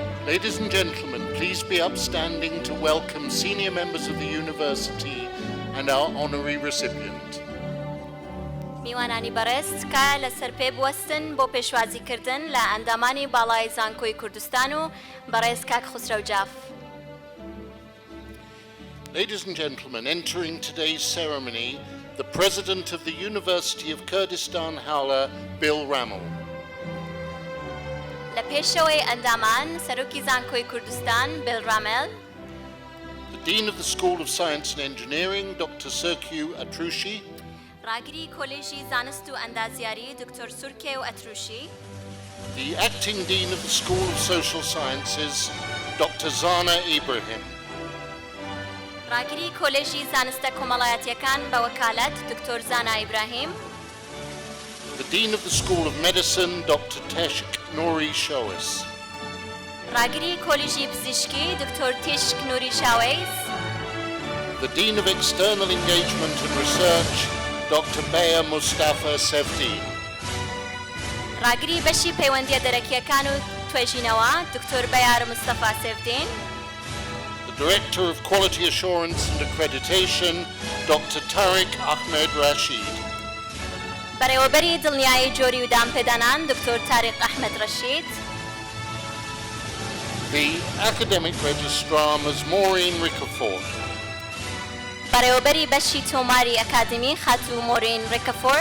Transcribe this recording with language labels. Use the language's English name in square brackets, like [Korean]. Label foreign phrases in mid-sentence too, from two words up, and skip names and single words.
[English] Ladies and gentlemen, please be upstanding to welcome senior members of the university and our honorary recipient. [Central Kurdish] میوانانی بەڕێست کە لەسەر پێ بوەستن بۆ پێشوازیکردن لە ئەندامانی باڵای زانکۆی کوردستان و بەڕێز کاک خسرەو جاف. [English] Ladies and gentlemen, entering today's ceremony, the President of the University of Kurdistan, Howler, Bill Ramel. [Central Kurdish] لە پێشەوەی ئەندامان سەرۆکی زانکۆی کوردستان بیل رامل. [English] The Dean of the School of Science and Engineering, Dr. Serkiu Atrushi. [Central Kurdish] ڕاگری کۆلێژی زانست و ئەندازیاری دکتۆر سورکێ و ئەتروشی. [English] The Acting Dean of the School of Social Sciences, Dr. Zana Ibrahim. [Central Kurdish] ڕاگری کۆلێژی زانستە کۆمەڵایەتیەکان بە وەکالەت دکتۆر زانا ئیبراهیم. [English] The Dean of the School of Medicine, Dr. Teshk Nuri Showis. [Central Kurdish] ڕاگری کۆلێژی پزیشکی دکتۆر تیشک نوری شاوەیز. [English] The Dean of External Engagement and Research, Dr. Beya Mustafa Sevdin. [Central Kurdish] ڕاگری بەشی پەیوەندیە دەرەکیەکان و توێژینەوە دکتۆر بەیار مستەفا سێڤدین. [English] The Director of Quality Assurance and Accreditation, Dr. Tariq Ahmed Rashid. [Central Kurdish] بەڕێوەبەری دڵنیایی جۆری و دامپێدانان دکتۆر تاریق ئەحمەد ڕەشید. [English] The Academic Registrar, Ms. Maureen Rickerford. [Central Kurdish] بەڕێوەبەری بەشی تۆماری ئەکادمی خاتوو مۆرین ڕێکەفۆرد.